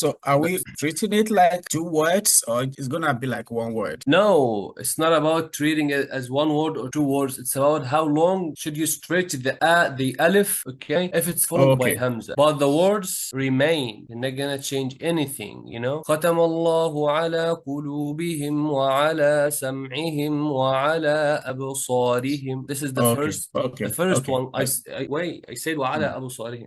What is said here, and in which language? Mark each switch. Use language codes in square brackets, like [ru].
[en] So are we treating it like two words, or it's gonna be like one word? No, it's not about treating it as one word or two words. It's about how long should you stretch the alif, okay, if it's followed by hamza. But the words remain. You're not gonna change anything, you know. [ar] ختم الله على قلوبهم وعلى سمعهم وعلى أبصارهم. [en] This is the first one. I said [ar] وعلى أبصارهم.